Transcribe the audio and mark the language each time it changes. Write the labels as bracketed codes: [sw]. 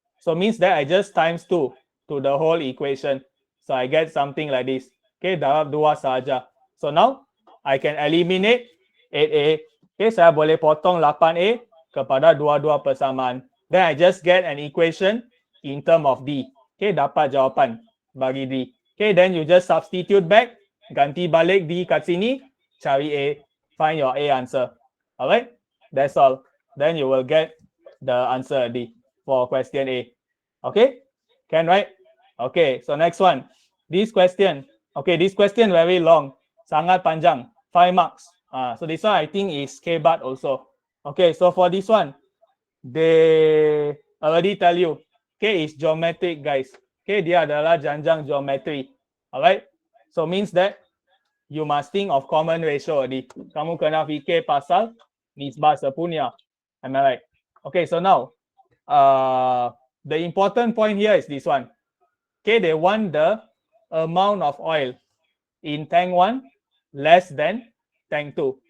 [en] So means that I just times 2 to the whole equation. So I get something like this. [ms] Okay, darab 2 saja. [en] So now I can eliminate 8a. Okay, [ms] saya boleh potong 8a kepada dua-dua persamaan. [en] Then I just get an equation in term of D. Okay, [ms] dapat jawapan bagi D. [en] Okay, then you just substitute back, [ms] ganti balik D kat sini, cari A, [en] find your A answer. Alright, that's all. Then you will get the answer D for question A. Okay, can right? Okay, so next one. This question. Okay, this question very long. [ms] Sangat panjang. [en] 5 marks. So this one I think is K-Bar also. Okay, so for this one, they already tell you, okay, it's geometric, guys. [ms] Okay, dia adalah janjang geometry. [en] Alright, so means that you must think of common ratio already. [ms] Kamu kena fikir pasal nisbah sepunya. [en] Am I right? Okay, so now, the important point here is this one. Okay, they want the amount of oil in tank 1 less than tank 2.